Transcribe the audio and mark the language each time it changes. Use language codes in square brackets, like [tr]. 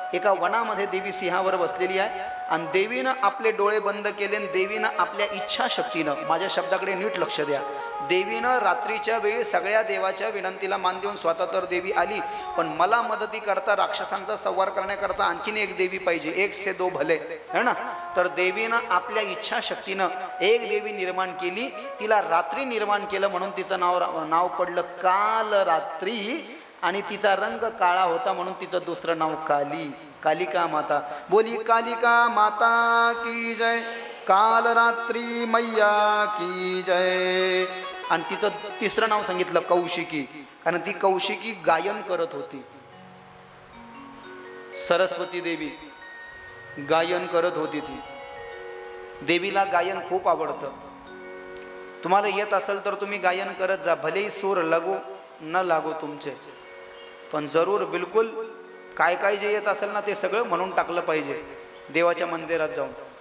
[mr] एका वनामध्ये देवी सिंहावर बसलेली आहे आणि देवीनं आपले डोळे बंद केले आणि देवीनं आपल्या इच्छाशक्तीनं, माझ्या शब्दाकडे नीट लक्ष द्या, देवीनं रात्रीच्या वेळी सगळ्या देवाच्या विनंतीला मान देऊन स्वतः तर देवी आली, पण मला मदती करता राक्षसांचा संहार करण्याकरता आणखीन एक देवी पाहिजे, [hi] एक से दो भले, है ना। [mr] तर देवीनं आपल्या इच्छाशक्तीनं एक देवी निर्माण केली, तिला रात्री निर्माण केलं म्हणून तिचं नाव पडलं काल रात्री आणि तिचा रंग काळा होता म्हणून तिचं दुसरं नाव काली, कालिका माता। [hi] बोली कालिका माता की जय, काल रात्री मैया की जय। [mr] आणि तिचं तिसरं नाव सांगितलं कौशिकी, कारण ती कौशिकी गायन करत होती। सरस्वती देवी गायन करत होती। ती देवीला गायन खूप आवडतं। तुम्हाला येत असेल तर तुम्ही गायन करत जा, भलेही सूर लागो न लागो तुमचे, पण जरूर बिलकुल काय काय जे येत असेल ना ते सगळं म्हणून टाकलं पाहिजे देवाच्या मंदिरात जाऊन।